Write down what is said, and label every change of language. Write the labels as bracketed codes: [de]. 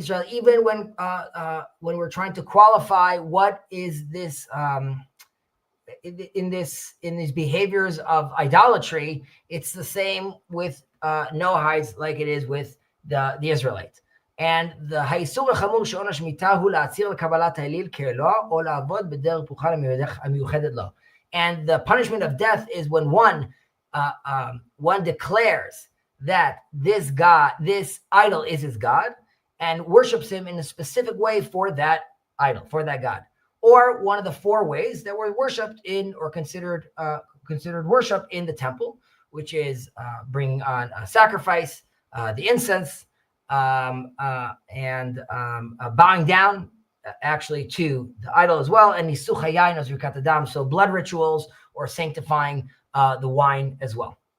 [en] Even when we're trying to qualify what is this in these behaviors of idolatry, it's the same with Noahides like it is with the Israelites. And the [he] האיסור החמור שעונש מיתה הוא להצהיר לקבלת האליל כאלוה או לעבוד בדרך פולחן המיוחדת לו. [en] And the punishment of death is when one declares that this idol is his God, and worships him in a specific way for that idol, for that God. or one of the 4 ways that were worshipped in or considered worship in the temple, which is bringing on a sacrifice, the incense, and bowing down actually to the idol as well, and nisuch hayayin as rikat hadam, so blood rituals or sanctifying the wine as well.